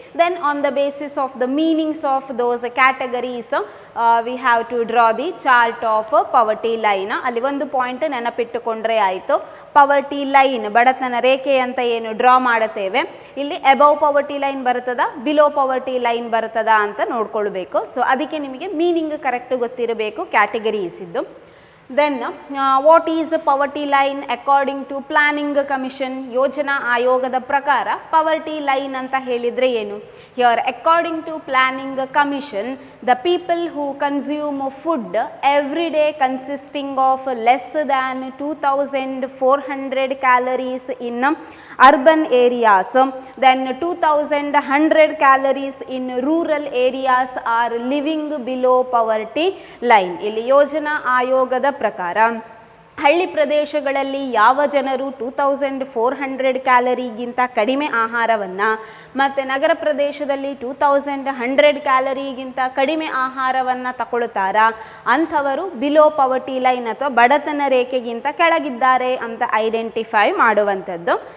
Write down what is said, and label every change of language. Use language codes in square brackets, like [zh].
[en] Then on the basis of the meanings of those categories we have to draw the chart of poverty line. [kn] ಅಲ್ಲಿ ಒಂದು point ನೆನಪಿಟ್ಟುಕೊಂಡ್ರೆ ಆಯಿತು, ಪವರ್ಟಿ line ಬಡತನ ರೇಖೆ ಅಂತ ಏನು ಡ್ರಾ ಮಾಡುತ್ತೇವೆ, ಇಲ್ಲಿ ಅಬೌವ್ ಪವರ್ಟಿ ಲೈನ್ ಬರ್ತದ, ಬಿಲೋ ಪವರ್ಟಿ ಲೈನ್ ಬರ್ತದ ಅಂತ ನೋಡ್ಕೊಳ್ಬೇಕು. ಸೊ ಅದಕ್ಕೆ ನಿಮಗೆ ಮೀನಿಂಗ್ ಕರೆಕ್ಟ್ ಗೊತ್ತಿರಬೇಕು ಕ್ಯಾಟಗರೀಸ್ ಇದ್ದು. [en] Then what is poverty line according to planning commission? [kn] ಯೋಜನಾ ಆಯೋಗದ ಪ್ರಕಾರ ಪವರ್ಟಿ ಲೈನ್ ಅಂತ ಹೇಳಿದರೆ ಏನು? [en] Here according to planning commission, the people who consume food every day consisting of less than 2400 calories in urban areas, then 2100 calories in rural areas are living below poverty line. [kn] ಇಲ್ಲಿ ಯೋಜನಾ ಆಯೋಗದ ಪ್ರಕಾರ ಹಳ್ಳಿ ಪ್ರದೇಶಗಳಲ್ಲಿ ಯಾವ ಜನರು 2400 ಕ್ಯಾಲರಿಗಿಂತ ಕಡಿಮೆ ಆಹಾರವನ್ನು ಮತ್ತು ನಗರ ಪ್ರದೇಶದಲ್ಲಿ 2100 ಕ್ಯಾಲರಿಗಿಂತ ಕಡಿಮೆ ಆಹಾರವನ್ನು ತಗೊಳ್ತಾರಾ ಅಂಥವರು ಬಿಲೋ ಪವರ್ಟಿ ಲೈನ್ ಅಥವಾ ಬಡತನ ರೇಖೆಗಿಂತ ಕೆಳಗಿದ್ದಾರೆ ಅಂತ ಐಡೆಂಟಿಫೈ ಮಾಡುವಂಥದ್ದು.